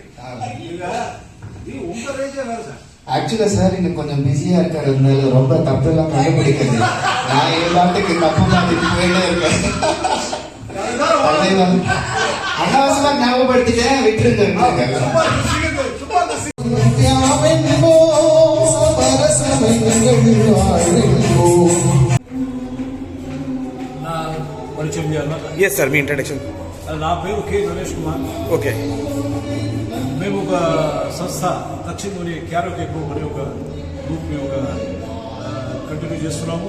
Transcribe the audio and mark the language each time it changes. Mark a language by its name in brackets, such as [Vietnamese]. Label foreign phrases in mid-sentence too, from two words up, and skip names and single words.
[Tamil] இது உங்க ரேஞ்சே வேற சார். ஆக்சுவலா சார் இன்னும் கொஞ்சம் பிஸியா இருக்கிறதுனால ரொம்ப தப்பெல்லாம் கண்டுபிடிக்கிறது. நான் என் பாட்டுக்கு தப்பு மாட்டிட்டு போயிட்டே இருக்கேன். அனாவசியமா ஞாபகப்படுத்திட்டேன், விட்டுருங்க. [English] Yes sir, [Telugu] మీ ఇంట్రడక్షన్. నా పేరు కే నరేష్ కుమార్. ఓకే. మేము ఒక సంస్థ దక్షిణలోని [English] karaoke group [Telugu] అనే ఒక గ్రూప్ మేము కంటిన్యూ చేస్తున్నాము.